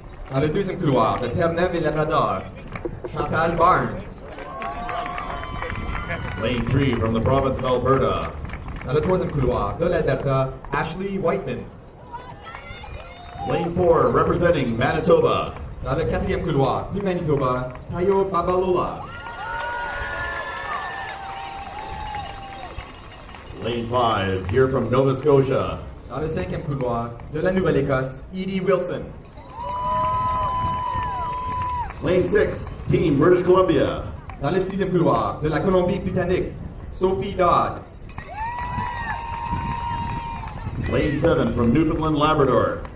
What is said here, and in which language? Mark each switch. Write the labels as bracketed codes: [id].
[fr] Dans le deuxième couloir de Terre-Neuve et Labrador, Chantal Barnes. [en] Lane 3 from the province of Alberta. [fr] Dans le troisième couloir de l'Alberta, Ashley Whiteman. [en] Lane 4 representing Manitoba. [fr] Dans le quatrième couloir du Manitoba, Tayo Babalola. [en] Lane 5 here from Nova Scotia. [fr] Dans le cinquième couloir de la Nouvelle-Écosse, Edie Wilson. [en] Lane 6, Team British Columbia. [fr] Dans le sixième couloir de la Colombie-Britannique, Sophie Dodd. [en] Lane 7 from Newfoundland Labrador.